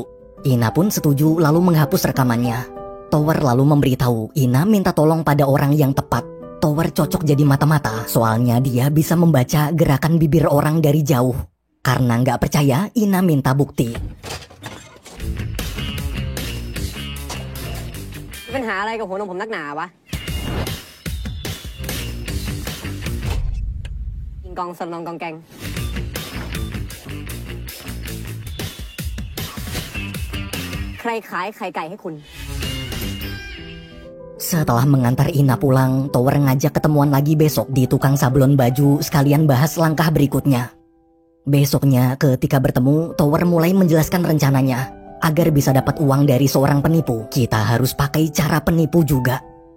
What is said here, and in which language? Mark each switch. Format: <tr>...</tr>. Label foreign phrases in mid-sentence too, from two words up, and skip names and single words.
<id>Ina pun setuju lalu menghapus rekamannya. Tower lalu memberitahu Ina minta tolong pada orang yang tepat. Tower cocok jadi mata-mata, soalnya dia bisa membaca gerakan bibir orang dari jauh. Karena nggak percaya, Ina minta bukti.</id> <th>มีปัญหาอะไรกับหัวนมผมนักหนาวะกิงกองสนองกองแกงใครขายไข่ไก่ให้คุณ</th> <id>Setelah mengantar Ina pulang, Tower ngajak ketemuan lagi besok di tukang sablon baju sekalian bahas langkah berikutnya. Besoknya ketika bertemu, Tower mulai menjelaskan rencananya. Agar bisa dapat uang dari seorang penipu, kita harus pakai cara penipu juga.</id>